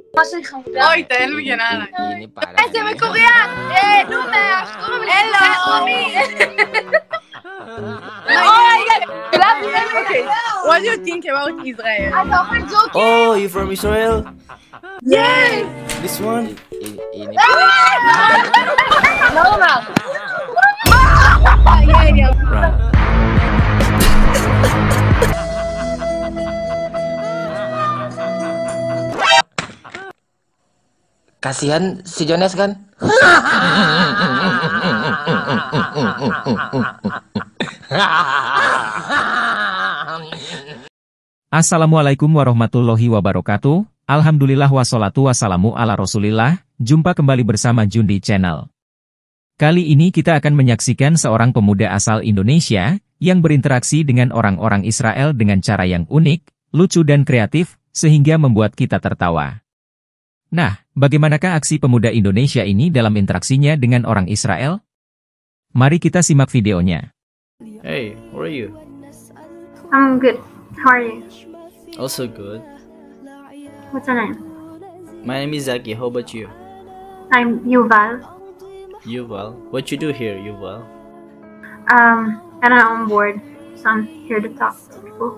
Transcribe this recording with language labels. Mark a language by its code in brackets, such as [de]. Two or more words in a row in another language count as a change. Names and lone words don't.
[es] Ay, está el millonario. [id] Ini parah. [es] Se me ocurría. Números. [en] Hello. Oh my God. Okay. What do you think about Israel? Oh, you from Israel? Yes. This one? [id] Ini [en] Normal. Yeah. Right. [id] kasihan si Jones kan. [ar] السلام عليكم ورحمة الله وبركاته. الحمد لله والصلاة والسلام على رسول الله. [id] Jumpa kembali bersama Jundi Channel. Kali ini kita akan menyaksikan seorang pemuda asal Indonesia yang berinteraksi dengan orang-orang Israel dengan cara yang unik, lucu dan kreatif, sehingga membuat kita tertawa. Nah, bagaimanakah aksi pemuda Indonesia ini dalam interaksinya dengan orang Israel? Mari kita simak videonya. [en] Hey, how are you? I'm good. How are you? Also good. What's your name? My name is Zaki. How about you? I'm Yuval. Yuval. What you do here, Yuval? I don't know, I'm bored, so I'm here to talk to people.